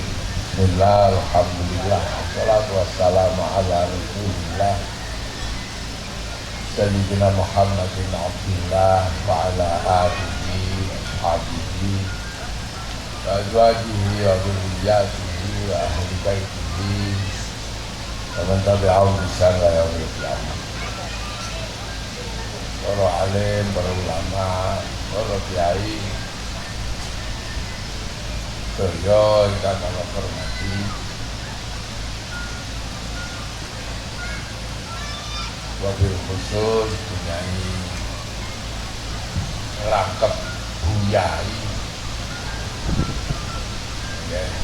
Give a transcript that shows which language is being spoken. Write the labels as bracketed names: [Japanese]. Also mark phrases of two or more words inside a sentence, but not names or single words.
[Arabic] بسم الله، الحمد لله، والصلاة والسلام على رسول الله سيدنا محمد عبد الله وعلى آله وأصحابه وأزواجه وذرياته وأهل بيته ومن تبعهم بإحسان إلى يوم القيامة. [Javanese] Para alim, para ulama, para kiai sedaya ingkang kula hormati, [Arabic] وبالخصوص [Javanese] punyai ngerangkep buyai ya.